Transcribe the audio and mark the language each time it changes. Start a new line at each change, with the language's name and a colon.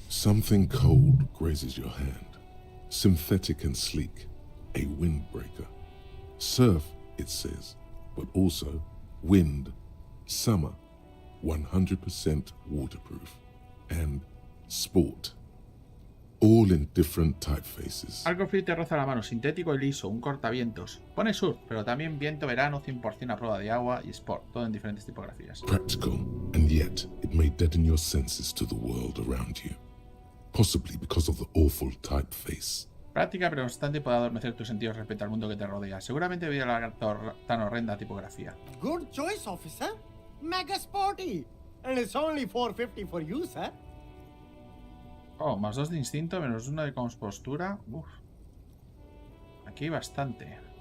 English: something cold grazes your hand. Synthetic and sleek. A windbreaker. Surf, it says, but also wind, summer, 100% waterproof, and sport. All in different typefaces.
Spanish: Algo frío te roza la mano, sintético y liso, un cortavientos. Pone surf, pero también viento, verano, 100% a prueba de agua y sport, todo en diferentes tipografías.
English: Practical, and yet it may deaden your senses to the world around you. Possibly because of the awful typeface.
Spanish: Práctica pero constante puede adormecer tus sentidos respecto al mundo que te rodea. Seguramente debido a la tan horrenda tipografía.
English: Good choice, officer. Mega sporty. And it's only 450 for you, sir.
Spanish: Oh, más 2 de instinto, menos 1 de compostura. Uf. Aquí hay bastante.